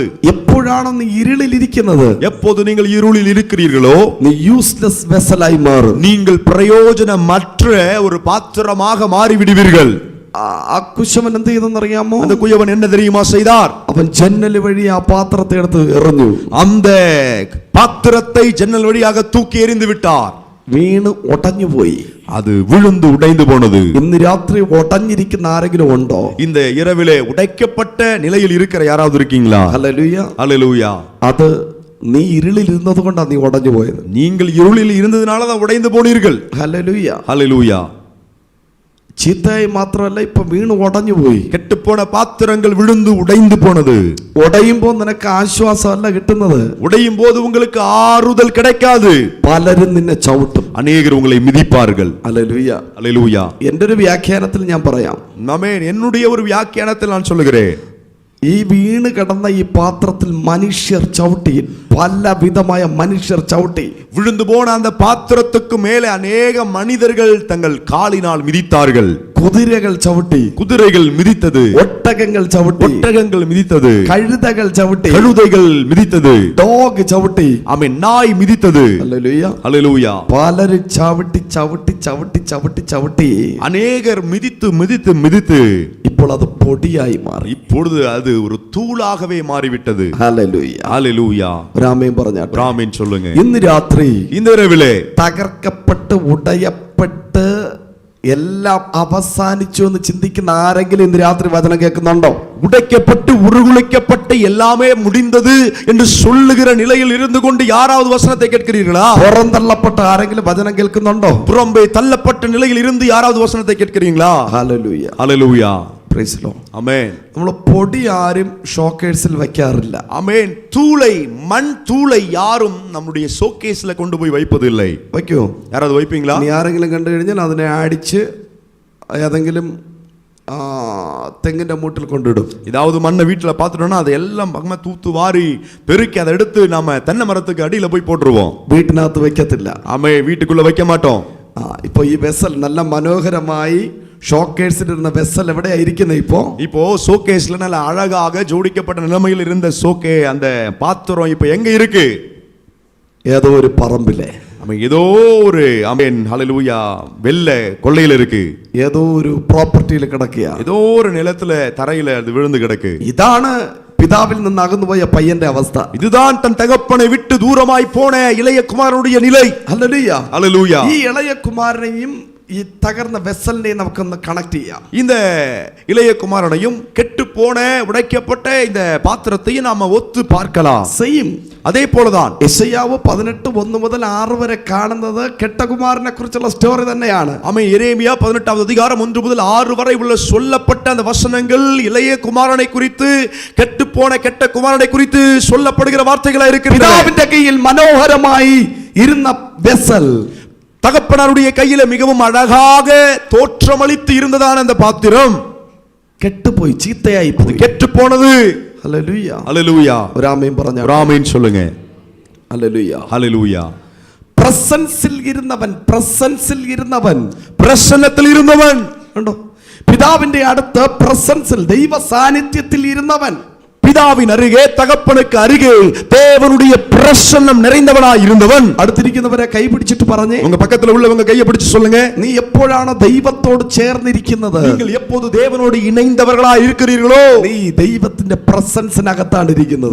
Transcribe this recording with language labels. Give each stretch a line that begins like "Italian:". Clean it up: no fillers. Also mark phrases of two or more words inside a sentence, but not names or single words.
Malayalam: എപ്പോഴാണ് നീ ഇരുളിലിരിക്കുന്നത്,
Tamil: எப்போது நீங்கள் இருளில் இருக்கிறீர்களோ,
Malayalam: നീ
English: useless vessel
Malayalam: മാറും.
Tamil: நீங்கள் பிரயோஜனமற்ற ஒரு பாத்திரமாக மாறிவிடுவீர்கள்.
Malayalam: ആ കുശവൻ എന്ത് ചെയ്തെന്നറിയാമോ?
Tamil: அந்த குயவன் என்ன தெரியுமா செய்தார்?
Malayalam: അവൻ ജന്നൽ വഴി ആ പാത്രത്തെ എടുത്ത് എറിഞ്ഞു.
Tamil: அந்த பாத்திரத்தை ஜன்னல் வழியாக தூக்கி எறிந்து விட்டார்.
Malayalam: വീണ് ഉടഞ്ഞുപോയി.
Tamil: அது விழுந்து உடைந்து போனது.
Malayalam: ഇന്ന് രാത്രി ഉടഞ്ഞിരിക്കുന്ന ആരെങ്കിലും ഉണ്ടോ?
Tamil: இந்த இரவிலே உடைக்கப்பட்ட நிலையில் இருக்கிற யாராவது இருக்கீங்களா?
Malayalam: ഹല്ലേലൂയ.
Tamil: ஹல்லேலூயா.
Malayalam: അത് നീ ഇരുളിൽ ഇരുന്നത് കൊണ്ടാണ് നീ ഉടഞ്ഞു പോയത്.
Tamil: நீங்கள் இருளில் இருந்ததனால தான் உடைந்து போனீர்கள்.
Malayalam: ഹല്ലേലൂയ.
Tamil: ஹல்லேலூயா.
Malayalam: ചീത്തയായി മാത്രമല്ല, ഇപ്പൊ വീണ് ഉടഞ്ഞു പോയി.
Tamil: கெட்டுப்போன பாத்திரங்கள் விழுந்து உடைந்து போனது.
Malayalam: ഉടയുമ്പോ നിനക്ക് ആശ്വാസമല്ല കിട്ടുന്നത്.
Tamil: உடையும் போது உங்களுக்கு ஆறுதல் கிடைக்காது.
Malayalam: പലരും നിന്നെ ചവിട്ടും.
Tamil: அநேகர் உங்களை மிதிப்பார்கள்.
Malayalam: ഹല്ലേലൂയ.
Tamil: ஹல்லேலூயா.
Malayalam: എന്റെ ഒരു വ്യാഖ്യാനത്തിൽ ഞാൻ പറയാം.
Tamil: ஆமென். என்னுடைய ஒரு வியாக்கியானத்தில் நான் சொல்லுகிறேன்,
Malayalam: ഈ വീണ് കിടന്ന ഈ പാത്രത്തിൽ മനുഷ്യർ ചവിട്ടി, പലവിധമായ മനുഷ്യർ ചവിട്ടി.
Tamil: விழுந்து போன அந்த பாத்திரத்துக்கு மேலே அநேக மனிதர்கள் தங்கள் காலினால் மிதித்தார்கள்.
Malayalam: കുതിരകൾ ചവിട്ടി,
Tamil: குதிரைகள் மிதித்தது.
Malayalam: ഒട്ടകങ്ങൾ ചവിട്ടി,
Tamil: ஒட்டகங்கள் மிதித்தது.
Malayalam: കഴുതകൾ ചവിട്ടി,
Tamil: கழுதைகள் மிதித்தது.
Malayalam: ഡോഗ് ചവിട്ടി.
Tamil: ஆமென். நாய் மிதித்தது.
Malayalam: ഹല്ലേലൂയ.
Tamil: ஹல்லேலூயா.
Malayalam: പലരും ചവിട്ടി ചവിട്ടി ചവിട്ടി ചവിട്ടി ചവിട്ടി
Tamil: அநேகர் மிதித்து மிதித்து மிதித்து
Malayalam: ഇപ്പോൾ അത് പൊടിയായി മാറി.
Tamil: இப்பொழுது அது ஒரு தூளாகவே மாறிவிட்டது.
Malayalam: ഹല്ലേലൂയ.
Tamil: ஹல்லேலூயா.
Malayalam: രാമേൻ പറഞ്ഞാട്ടെ.
Tamil: ராமேன் சொல்லுங்க.
Malayalam: ഇന്ന് രാത്രി
Tamil: இந்த இரவிலே
Malayalam: തകർക്കപ്പെട്ട് ഉടയപ്പെട്ട് എല്ലാം അവസാനിച്ചു എന്ന് ചിന്തിക്കുന്ന ആരെങ്കിലും ഇന്ന് രാത്രി വചനം കേൾക്കുന്നുണ്ടോ?
Tamil: உடைக்கப்பட்டு உருகுலைக்கப்பட்டு எல்லாமே முடிந்தது என்று சொல்லுகிற நிலையில் இருந்து கொண்டு யாராவது வசனத்தை கேட்கிறீர்களா?
Malayalam: പുറന്തള്ളപ്പെട്ട ആരെങ്കിലും വചനം കേൾക്കുന്നുണ്ടോ?
Tamil: புறம்பே தள்ளப்பட்ட நிலையில் இருந்து யாராவது வசனத்தை கேட்கிறீங்களா?
Malayalam: ഹല്ലേലൂയ.
Tamil: ஹல்லேலூயா.
English: Praise the Lord. Amen.
Malayalam: നമ്മൾ പൊടി ആരും ഷോക്കേഴ്സിൽ വെക്കാറില്ല. Amen.
Tamil: தூளை மண் தூளை யாரும் நம்முடைய ஷோகேஸ்ல கொண்டு போய் வைப்பதில்லை.
Malayalam: വയ്ക്കുമോ?
Tamil: யாராவது வைப்பீங்களா?
Malayalam: നീ ആരെങ്കിലും കണ്ടു കഴിഞ്ഞാൽ അതിനെ അടിച്ച് ഏതെങ്കിലും തെങ്ങിന്റെ മൂട്ടിൽ കൊണ്ടിടും.
Tamil: ஏதாவது மண்ணை வீட்டுல பார்த்துட்டோம்னா அதை எல்லாம் பக்கமா தூத்து வாரி பெருக்கி அதை எடுத்து நாம தென்னை மரத்துக்கு அடியில போய் போட்டுருவோம்.
Malayalam: വീട്ടിനകത്ത് വെക്കത്തില്ല.
Tamil: ஆமே, வீட்டுக்குள்ள வைக்க மாட்டோம்.
Malayalam: ഇപ്പൊ ഈ വെസൽ നല്ല മനോഹരമായി ഷോക്കേഴ്സിൽ ഇരുന്ന വെസൽ എവിടെയായിരിക്കുന്നത്?
Tamil: இப்போ ஷோகேஸ்ல நல்ல அழகாக ஜோடிக்கப்பட்ட நிலைமையில் இருந்த அந்த பாத்திரம் இப்ப எங்க இருக்கு?
Malayalam: ഏതോ ഒരു പറമ്പിലെ,
Tamil: ஏதோ ஒரு ஆமென் ஹல்லேலூயா வெள்ள கொள்ளையில இருக்கு. ஏதோ ஒரு ப்ராப்பர்ட்டியில കിടക്കുക. ஏதோ ஒரு நிலத்துல தரையில அது விழுந்து கிடக்கு.
Malayalam: ഇതാണ് പിതാവിൽ നിന്ന് അകന്നുപോയ പയ്യന്റെ അവസ്ഥ.
Tamil: இதுதான் தன் தகப்பனை விட்டு தூரமாய் போன இளைய குமாரனுடைய நிலை.
Malayalam: ഹല്ലേലൂയ,
Tamil: ஹல்லேலூயா.
Malayalam: ഈ ഇളയ കുമാരനെയും ഈ തകർന്ന വെസലിനെയും നമുക്കൊന്ന് കണക്ട് ചെയ്യാം.
Tamil: இந்த இளைய குமாரனையும் கெட்டு போன உடைக்கப்பட்ட இந்த பாத்திரத்தையும் நாம ஒத்து பார்க்கலாம்.
Malayalam: സെയിം
Tamil: அதே போலதான்
Malayalam: യെശയ്യാവ് 18:1 മുതൽ 6 വരെ കാണുന്നത് കെട്ടകുമാരനെ കുറിച്ചുള്ള സ്റ്റോറി തന്നെയാണ്.
Tamil: எரேமியா 18வது அதிகாரம் 1 முதல் 6 வரை உள்ள சொல்லப்பட்ட அந்த வசனங்கள் இளைய குமாரனை குறித்து, கெட்டு போன கெட்ட குமாரனை குறித்து சொல்லப்படுகிற வார்த்தைகளா இருக்கிறது.
Malayalam: പിതാവിന്റെ കയ്യിൽ മനോഹരമായി ഇരുന്ന വെസൽ,
Tamil: தகப்பனாருடைய கையில மிகவும் அழகாக தோற்றமளித்து இருந்ததான அந்த பாத்திரம்
Malayalam: കെട്ടുപോയി, ചീത്തയായി പോയി,
Tamil: கெட்டு போனது.
Malayalam: ഹല്ലേലൂയ,
Tamil: ஹல்லேலூயா.
Malayalam: ഒരു ആമേൻ പറഞ്ഞാ.
Tamil: ஆமென் சொல்லுங்க.
Malayalam: ഹല്ലേലൂയ.
Tamil: ஹல்லேலூயா.
Malayalam: പ്രസൻസിൽ ഇരുന്നവൻ, പ്രസൻസിൽ ഇരുന്നവൻ,
Tamil: பிரசன்னத்தில் இருந்தவன்
Malayalam: കണ്ടോ? പിതാവിന്റെ അടുത്ത് പ്രസൻസിൽ, ദൈവ സാന്നിധ്യത്തിൽ ഇരുന്നവൻ,
Tamil: பிதாவின் அருகே, தகப்பனுக்கு அருகே தேவனுடைய பிரசன்னம் நிறைந்தவனாய் இருந்தவன்.
Malayalam: അടുത്തിരിക്കുന്നവരെ കൈ പിടിച്ചിട്ട് പറഞ്ഞേ,
Tamil: உங்க பக்கத்துல உள்ளவங்க கையை பிடிச்சு சொல்லுங்க,
Malayalam: നീ എപ്പോഴാണ് ദൈവത്തോട് ചേർന്നിരിക്കുന്നത്?
Tamil: நீங்கள் எப்போது தேவனோடு இணைந்தவர்களாய் இருக்கிறீர்களோ,
Malayalam: നീ ദൈവത്തിന്റെ പ്രസൻസിനകത്താണ് ഇരിക്കുന്നത്.